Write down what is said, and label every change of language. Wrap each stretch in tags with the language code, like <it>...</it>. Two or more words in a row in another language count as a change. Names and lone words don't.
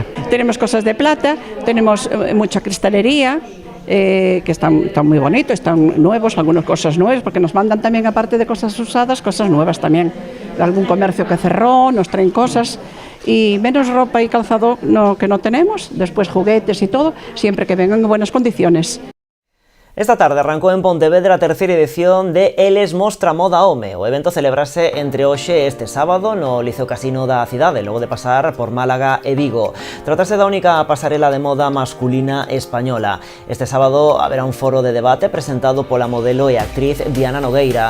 <es>Tenemos cosas de plata, tenemos mucha cristalería, que están muy bonitos, están nuevos, algunas cosas nuevas, porque nos mandan también, aparte de cosas usadas, cosas nuevas también. Algún comercio que cerró, nos traen cosas, y menos ropa y calzado que no tenemos, después juguetes y todo, siempre que vengan en buenas condiciones.</es> <gl>Esta tarde arrancou en Pontevedra a terceira edición de Eles Mostra Moda Home. O evento celebrase entre hoxe e este sábado no Liceo Casino da cidade, logo de pasar por Málaga e Vigo. Tratase da única pasarela de moda masculina española. Este sábado haberá un foro de debate presentado pola modelo e actriz Diana Nogueira.</gl>